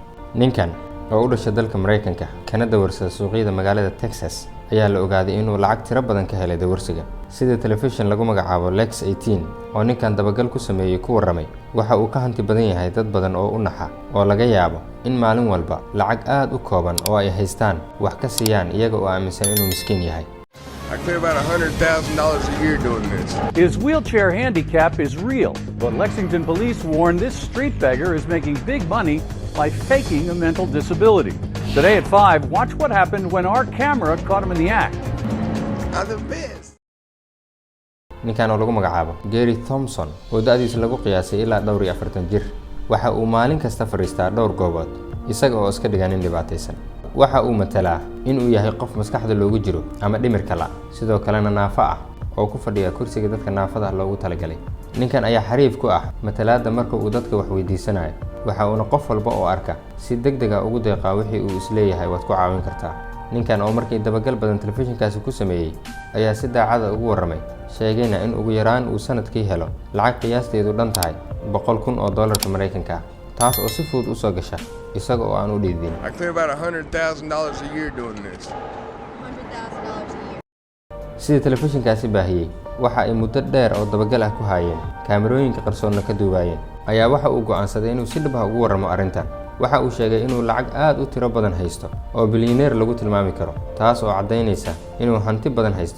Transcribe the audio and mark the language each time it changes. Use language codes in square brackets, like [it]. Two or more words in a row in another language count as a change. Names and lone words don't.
[so] Ninkan oo u dhashay dalka Mareykanka kana dawarsada suuqyada magaalada Texas ayaa la ogaaday inuu lacag tiro badan ka helay dawarsiga. Sida telefishin lagu magacaabo Lex 18 oo ninkan dabagal ku sameeyay ku waramay waxa uu ka hanti badan yahay dad badan oo u naxa oo laga yaabo in maalin walba lacag aad u kooban oo ay haystaan wax ka siiyaan iyaga oo aaminsan inuu miskiin yahay. [en] I clear about $100,000 a year doing this. His wheelchair handicap is real, but Lexington police warn this street beggar is making big money by faking a mental disability. Today at 5, watch what happened when our camera caught him in the act. I'm the best. [so] ninkan oo lagu magacaabo Gary Thompson oo da'diisa lagu qiyaasay ilaa 40 jir waxa uu maalin kasta fariistaa dhowr goobood isaga oo iska dhigan dhibaataysan. waxa uu matalaa inuu yahay qof maskaxda loogu jiro ama dhimirka la sidoo kalena naafa ah oo ku fadhiya kursiga dadka naafada loogu talagalay. ninkan ayaa xariif ku ah matalaada marka uu dadka wax weydiisanayo waxa uu qof walba oo arka si degdeg ah ugu deeqaa wixii uu isleeyahay waad ku caawin kartaa. ninkan oo markii dabagal badan telefishinkaasi ku sameeyay ayaa si daacad ah ugu waramay sheegayna in ugu yaraan uu sanadkii helo lacag qiyaasteedu dhan tahay $100,000 Mareykanka ah, taas oo si fudud u soo gasha isaga oo aan u dhiidin. [en] I clear about $100,000 a year doing this. [so] sida telefishinkaasi baahiyay waxa ay muddo dheer oo dabagal ah ku hayeen kaamirooyinka qarsoonna ka duubayeen ayaa waxa uu go'aansaday inuu si dhab ah ugu waramo arrintan. waxa uu sheegay inuu lacag aad u tiro badan haysto oo bilyaneer lagu tilmaami karo, taas oo cadeynaysa inuu hanti badan haysto.